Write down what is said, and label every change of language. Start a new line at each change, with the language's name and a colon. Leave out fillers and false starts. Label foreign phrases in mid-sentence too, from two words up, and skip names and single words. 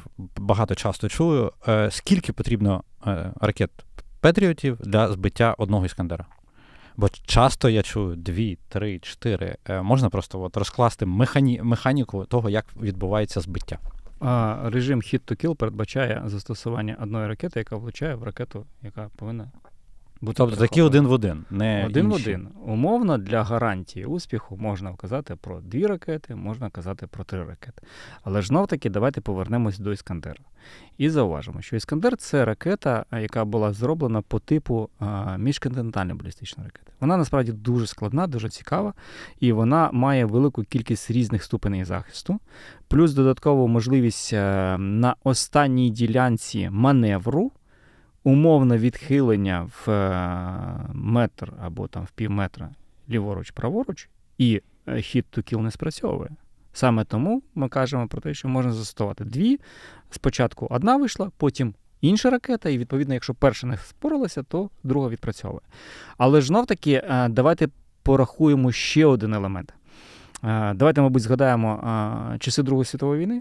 Ukrainian: Багато часто чую. Скільки потрібно ракет Петріотів для збиття одного Іскандера? Бо часто я чую 2, 3, 4. Можна просто розкласти механіку того, як відбувається збиття? Режим
English: hit to kill
Ukrainian: передбачає застосування одної ракети, яка влучає в ракету, яка повинна бути. Тобто такі один в один, не один інші. В один. Умовно, для гарантії успіху можна казати про 2 ракети, можна казати про 3 ракети. Але ж знов-таки давайте повернемось до Іскандера. І зауважимо, що Іскандер – це ракета, яка була зроблена по типу міжконтинентальної балістичної ракети. Вона насправді дуже складна, дуже цікава, і вона має велику кількість різних ступеней захисту, плюс додаткову можливість на останній ділянці маневру, умовне відхилення в метр або там в півметра ліворуч-праворуч, і
English: hit to kill
Ukrainian: не спрацьовує. Саме тому ми кажемо про те, що можна застосувати 2. Спочатку одна вийшла, потім інша ракета, і, відповідно, якщо перша не споралася, то друга відпрацьовує. Але ж знов-таки давайте порахуємо ще один елемент. Давайте, мабуть, згадаємо часи Другої світової війни.